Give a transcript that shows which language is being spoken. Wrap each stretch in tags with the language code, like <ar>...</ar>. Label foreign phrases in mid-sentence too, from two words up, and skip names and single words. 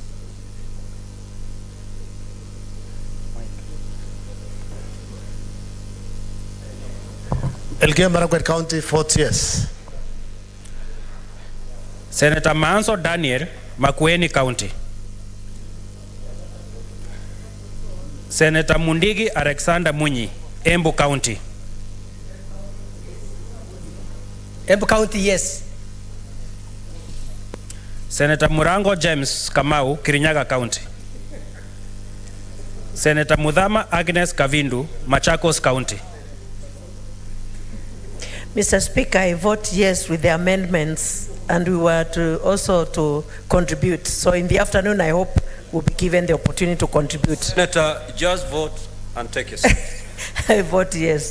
<en>Elgeyo Marakwet County, 40 yes. Senator Manso Daniel Makueni County, Senator Mundigi Alexander Munyi Embu County, Embu County yes. Senator Murango James Kamau Kirinyaga County, Senator Mudhama Agnes Kavindu Machakos County. Mr. Speaker, I vote yes with the amendments, and we were to also to contribute. So in the afternoon, I hope we'll be given the opportunity to contribute. Senator, just vote and take your seat. I vote yes.</en>